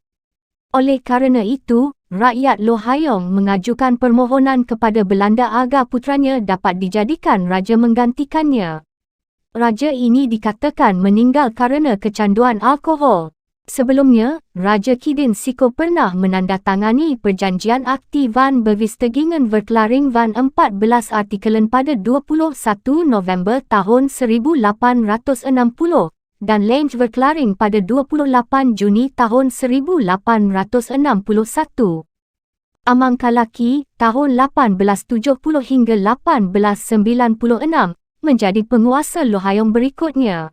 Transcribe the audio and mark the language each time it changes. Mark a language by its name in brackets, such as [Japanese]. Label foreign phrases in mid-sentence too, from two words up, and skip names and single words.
[Malay] Oleh kerana itu, rakyat Lohayong mengajukan permohonan kepada Belanda agar putranya dapat dijadikan raja menggantikannya. Raja ini dikatakan meninggal kerana kecanduan alkohol. Sebelumnya, Raja Kidin Siko pernah menandatangani perjanjian [Dutch] akti van bevestigingen verklaring van 14 artikelen [Malay] pada 21 November tahun 1860 dan [Dutch] Lange verklaring [Malay] pada 28 Juni tahun 1861. Amangkalaki, tahun 1870 hingga 1896, menjadi penguasa Lohayong berikutnya.